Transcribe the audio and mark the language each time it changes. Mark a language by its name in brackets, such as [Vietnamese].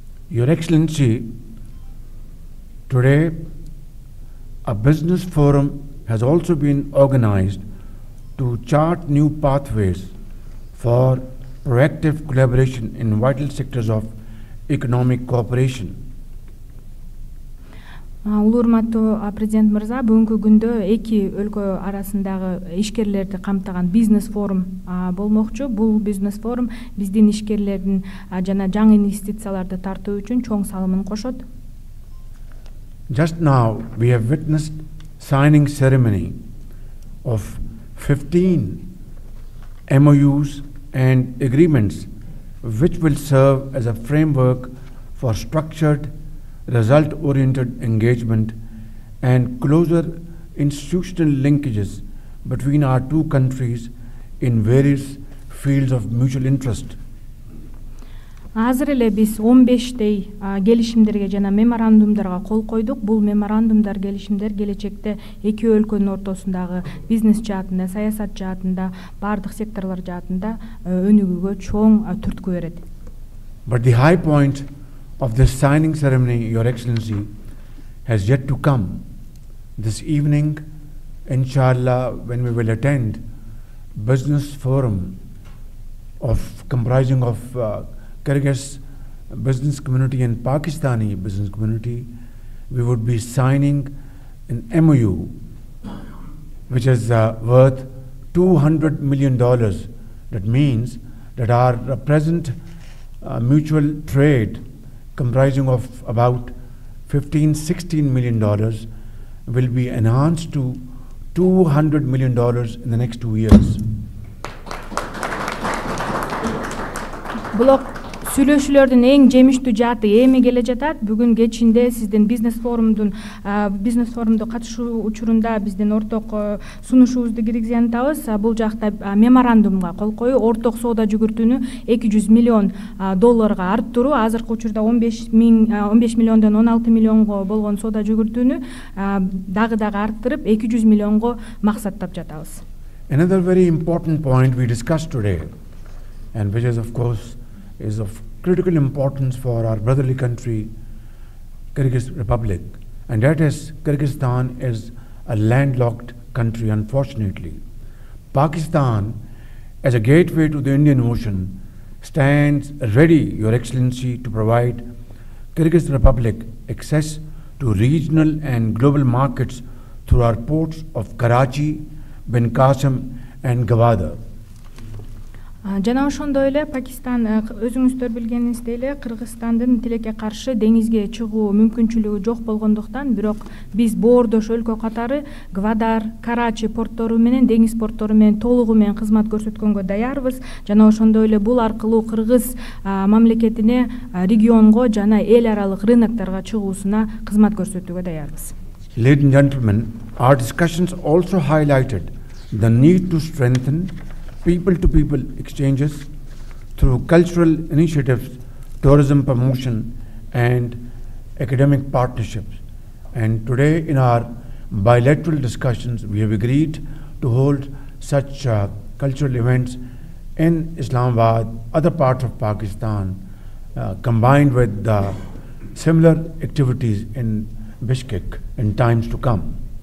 [English] Your Excellency, today a business forum has also been organized to chart new pathways for proactive collaboration in vital sectors of economic cooperation. [Kyrgyz] Улуу урматтуу президент мырза, бүгүнкү күндө эки өлкө арасындагы ишкерлерди камтыган бизнес форум болмокчу. Бул бизнес форум биздин ишкерлердин жана жаңы инвестицияларды тартуу үчүн чоң салымын кошот. [English] Just now we have witnessed signing ceremony of 15 MOUs and agreements which will serve as a framework for structured, result-oriented engagement and closer institutional linkages between our two countries in various fields of mutual interest. [Kyrgyz] Азыр эле биз 15 келишимдерге жана меморандумдарга кол койдук. Бул меморандумдар, келишимдер келечекте эки өлкөнүн ортосундагы бизнес жаатында, саясат жаатында, бардык секторлор жаатында өнүгүүгө чоң түрткү берет. [English] But the high point of this signing ceremony, Your Excellency, has yet to come. This evening, inshallah, when we will attend business forum comprising of Kyrgyz business community and Pakistani business community, we would be signing an MOU which is worth $200 million. That means that our present mutual trade comprising of about $15–16 million will be enhanced to $200 million in the next 2 years. [Kyrgyz] Сүйлөшүүлөрдүн эң жемиштүү жааты эми келе жатат. Бүгүн кечинде сиздин бизнес форумду катышуу учурунда биздин орток сунушубузду киргизген атабыз. Бул жакта меморандумга кол коюу, орток соода жүгүртүүнү $200 миллион арттыруу, азыркы учурда 15 миллиондон 16 миллионго болгон соода жүгүртүүнү дагы арттырып 200 миллионго максаттап жатабыз. [English] Another very important point we discussed today, and which is of course is of critical importance for our brotherly country, Kyrgyz Republic, and that is Kyrgyzstan is a landlocked country, unfortunately. Pakistan, as a gateway to the Indian Ocean, stands ready, Your Excellency, to provide Kyrgyz Republic access to regional and global markets through our ports of Karachi, Ben Qasim and Gwadar. [Kyrgyz] Жана ошондой эле Пакистан, өзүңүздөр билгениңиздей эле, Кыргызстандын тилекке каршы деңизге чыгуу мүмкүнчүлүгү жок болгондуктан, бирок биз боордош өлкө катары Гвадар, Карачи порттору менен, деңиз порттору менен толугу менен кызмат көрсөткөнгө даярбыз. Жана ошондой эле бул аркылуу Кыргыз мамлекетине регионго жана эл аралык рынокторго чыгуусуна кызмат көрсөтүүгө даярбыз. [English] Ladies and gentlemen, our discussions also highlighted the need to strengthen people-to-people exchanges through cultural initiatives, tourism promotion, and academic partnerships. And today, in our bilateral discussions, we have agreed to hold such cultural events in Islamabad, other parts of Pakistan, combined with similar activities in Bishkek in times to come.